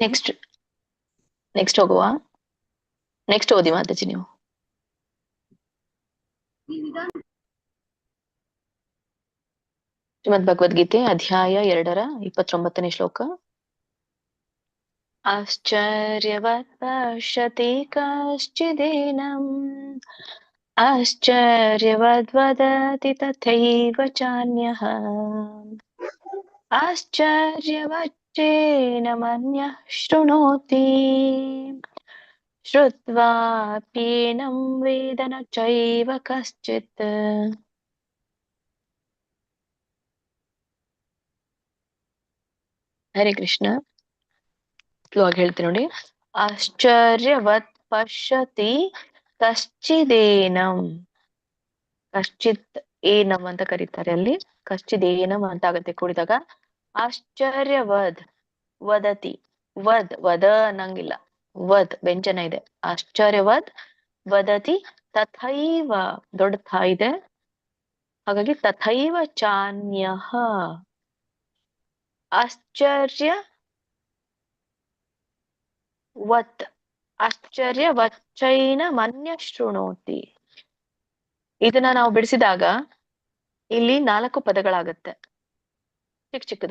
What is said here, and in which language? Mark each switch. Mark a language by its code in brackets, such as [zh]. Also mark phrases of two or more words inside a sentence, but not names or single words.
[kn] ನೆಕ್ಸ್ಟ್ ಹೋಗುವ. ನೆಕ್ಸ್ಟ್ ಓದಿ ಮಾತಾಜಿ ನೀವು. ಶ್ರೀಮದ್ ಭಗವದ್ಗೀತೆ ಅಧ್ಯಾಯ 2 29ನೇ ಶ್ಲೋಕ. [sa] ಆಶ್ಚರ್ಯವತ್ ಪಶ್ಯತಿ ಕಶ್ಚಿದೇನಂ ಆಶ್ಚರ್ಯವದ್ ವದತಿ ತಥೈವ ಚಾನ್ಯಃ ಆಶ್ಚರ್ಯವಚ್ಚೇನಮನ್ಯಃ ಶೃಣೋತಿ ಶ್ರುತ್ವಾಪ್ಯೇನಂ ವೇದ ನ ಚೈವ ಕಶ್ಚಿತ್. ಹರೇ ಕೃಷ್ಣ. [kn] ಸ್ಲೋ ಆಗಿ ಹೇಳ್ತೀನಿ ನೋಡಿ. [sa] ಆಶ್ಚರ್ಯವತ್ ಪಶ್ಯತಿ ಕಶ್ಚಿದೇನಂ. ಕಶ್ಚಿತ್ ಏನಂ [kn] ಅಂತ ಕರೀತಾರೆ ಅಲ್ಲಿ. ಕಶ್ಚಿದೇನಂ ಅಂತ ಆಗತ್ತೆ ಕೂಡಿದಾಗ. [sa] ಆಶ್ಚರ್ಯವದ್ ವದತಿ. [kn] ವದ ಅನ್ನಂಗಿಲ್ಲ, ವದ್ ವ್ಯಂಜನ ಇದೆ. [sa] ಆಶ್ಚರ್ಯವದ್ ವದತಿ ತಥೈವ, [kn] ದೊಡ್ಡ ಥ ಇದೆ, ಹಾಗಾಗಿ [sa] ತಥೈವ ಚಾನ್ಯಃ. ಆಶ್ಚರ್ಯ ವತ್, ಆಶ್ಚರ್ಯವಚ್ಚೈನ ಮನ್ಯ ಶೃಣೋತಿ. [kn] ಇದನ್ನ ನಾವು ಬಿಡಿಸಿದಾಗ ಇಲ್ಲಿ 4 ಪದಗಳಾಗತ್ತೆ, ಚಿಕ್ಕದು.